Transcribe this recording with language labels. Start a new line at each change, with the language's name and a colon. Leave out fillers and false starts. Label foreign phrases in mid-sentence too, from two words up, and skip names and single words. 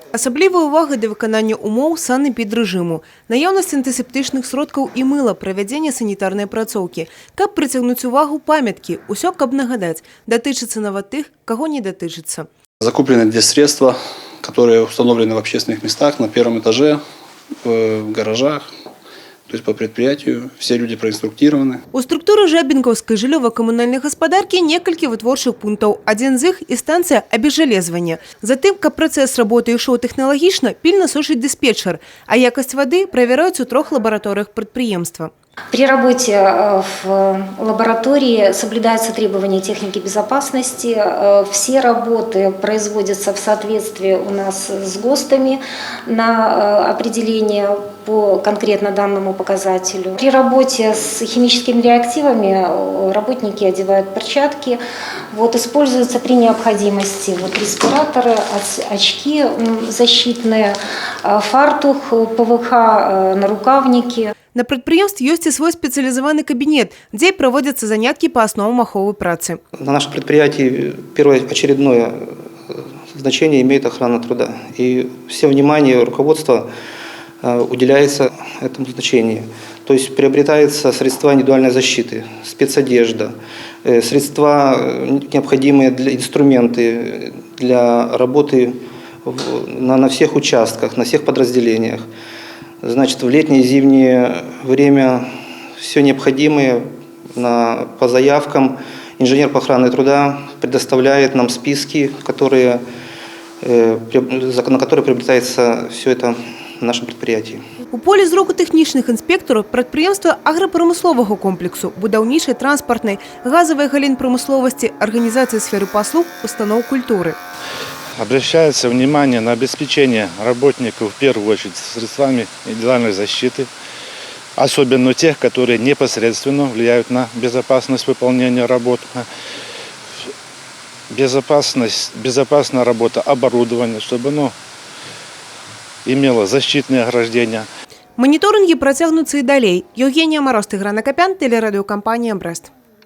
Belarusian: Асаблівая ўвага да выканання умоў санэпідрэжыму, наяўнасць антысептычных сродкаў і мыла, правядзенне санітарнай апрацоўкі. Каб прыцягнуць увагу памяткі, усё каб нагадаць, датычыцца нават тых, каго не датычыцца.
Russian: Закуплены 2 средства, которые установлены в общественных местах, на первом этаже, в гаражах. То есть по предприятию все люди проинструктированы.
Belarusian: У структуры Жабінкаўскай жыллёва-камунальнай гаспадаркі некалькі вытворчых пунктаў. Адзін з іх і станцыя абезжалезвання. Затым, каб працэс работы ішоў тэхналагічна, пільна сушыць дыспетчер, а якасць вады правяраюць у 3 лабараторыях прадпрыемства.
Russian: При работе в лаборатории соблюдаются требования техники безопасности. Все работы производятся в соответствии у нас с ГОСТами на определение по конкретно данному показателю. При работе с химическими реактивами работники одевают перчатки. Используются при необходимости респираторы, очки защитные, фартух, ПВХ, нарукавники.
Belarusian: На прадпрыемстве ёсць і свой спецыялізаваны кабінет, дзе праводзяцца заняткі па асновам аховы працы.
Russian: На нашем предприятии первоочередное значение имеет охрана труда. И все внимание руководства уделяется этому значению. То есть приобретаются средства индивидуальной защиты, спецодежда, средства, необходимые инструменты для работы на всех участках, на всех подразделениях. Значит, в летнее и зимнее время все необходимое по заявкам инженер по охране труда предоставляет нам списки, на которые приобретается все это в нашем предприятии.
Belarusian: У полі зроку тэхнічных інспектараў прадпрыемства аграпрамысловага комплексу, будаўнічай, транспартнай, газавай галін прамысловасці, арганізацыі сферы паслуг, устаноў культуры.
Russian: Обращается внимание на обеспечение работников в первую очередь средствами индивидуальной защиты, особенно тех, которые непосредственно влияют на безопасность выполнения работ, безопасная работа оборудования, чтобы оно имело защитные ограждения.
Belarusian: Моніторинги працягнуцца і далей. Евгения Мороз, Тигран Акопян, телерадиокомпания «Брест».